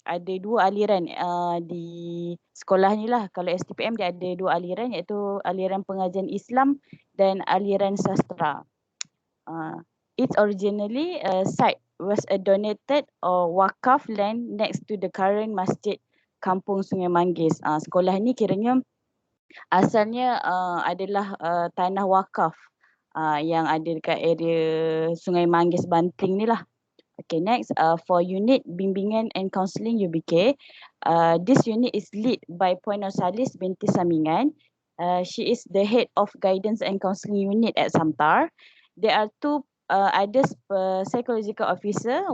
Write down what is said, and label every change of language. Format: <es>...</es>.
<ms>Ada dua aliran di sekolah ni lah. Kalau STPM dia ada dua aliran iaitu aliran pengajian Islam dan aliran sastra.</ms> <en>It originally site was a donated or wakaf land next to the current masjid Kampung Sungai Manggis.</en> <ms>Sekolah ni kiranya asalnya adalah tanah wakaf yang ada dekat area Sungai Manggis Banting ni lah.</ms> <en>Okay, next for unit bimbingan and counselling UBK, this unit is led by Puan Nursalis binti Samingan. She is the head of guidance and counselling unit at SAMTAR. There are two other psychological officer.</en>